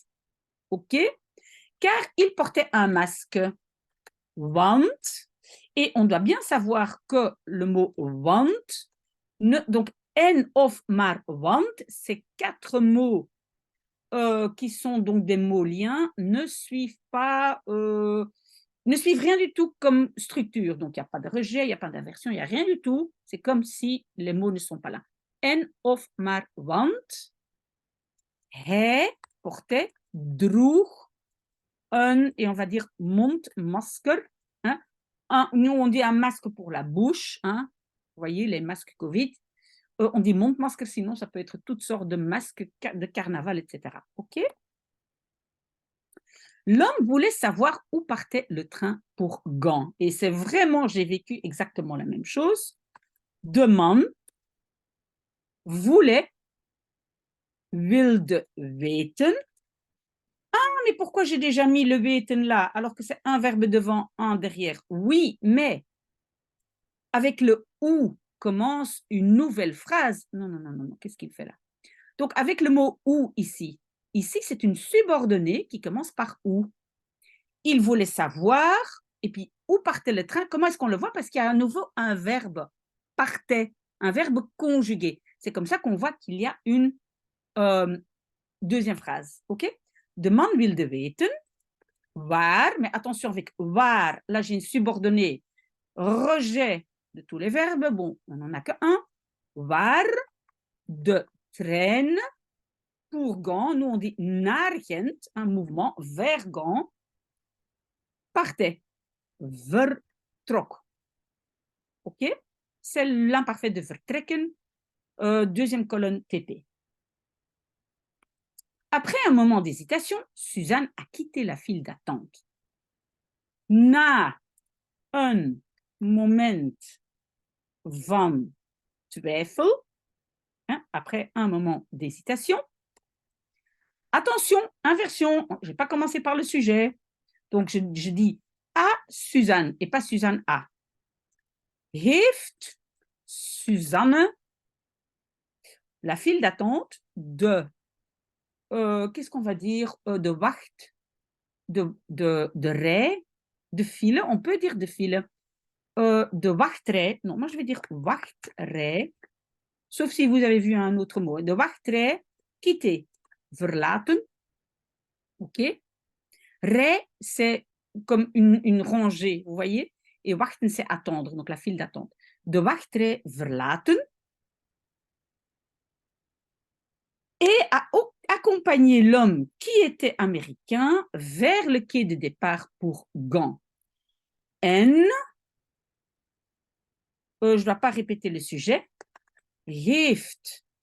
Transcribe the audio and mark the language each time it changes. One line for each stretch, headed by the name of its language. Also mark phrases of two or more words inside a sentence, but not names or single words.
French: OK? Car il portait un masque. Want. Et on doit bien savoir que le mot want, donc
Dutch: en of maar want,
French: ces quatre mots qui sont donc des mots liens, ne suivent rien du tout comme structure. Donc, il n'y a pas de rejet, il n'y a pas d'inversion, il n'y a rien du tout. C'est comme si les mots ne sont pas là.
Dutch: En of maar want, hij portait, droeg,
French: et on va dire mondmasker. Hein? Nous, on dit un masque pour la bouche. Hein? Vous voyez, les masques Covid. On dit Mondmasker, sinon ça peut être toutes sortes de masques de carnaval, etc. OK? L'homme voulait savoir où partait le train pour Gand. Et c'est vraiment, j'ai vécu exactement la même chose.
Dutch: De man voulait, wilde weten.
French: Ah, mais pourquoi j'ai déjà mis le weten là, alors que c'est un verbe devant, un derrière? Oui, mais avec le ou commence une nouvelle phrase. Non, non, non, non, non. Qu'est-ce qu'il fait là? Donc, avec le mot ou ici, c'est une subordonnée qui commence par ou. Il voulait savoir, et puis où partait le train? Comment est-ce qu'on le voit? Parce qu'il y a à nouveau un verbe partait, un verbe conjugué. C'est comme ça qu'on voit qu'il y a une deuxième phrase.
Dutch: OK? De man wilde weten waar,
French: mais attention avec waar, là j'ai une subordonnée, rejet de tous les verbes. Bon, on n'en a qu'un.
Dutch: Waar de trein
French: pour Gand, nous on dit
Dutch: naar Gent,
French: un mouvement vers Gand, partait, vertrok. OK? C'est l'imparfait de vertrekken, deuxième colonne TP. Après un moment d'hésitation, Suzanne a quitté la file d'attente.
Dutch: Na een moment van twijfel,
French: hein, après un moment d'hésitation. Attention, inversion, je n'ai pas commencé par le sujet. Donc, je dis à Suzanne et pas Suzanne à. Heeft Suzanne la file d'attente de, qu'est-ce qu'on va dire,
Dutch: de wacht, de rij, de file,
French: on peut dire
Dutch: de file, de wachtrij,
French: non, moi je vais dire wachtrij, sauf si vous avez vu un autre mot,
Dutch: de wachtrij,
French: quitter,
Dutch: verlaten, ok? Rij,
French: c'est comme une rangée, vous voyez? Et wachten, c'est attendre, donc la file d'attente.
Dutch: De wachtrij verlaten.
French: Et a accompagné l'homme qui était américain vers le quai de départ pour Gand. En, je ne dois pas répéter le sujet, heeft.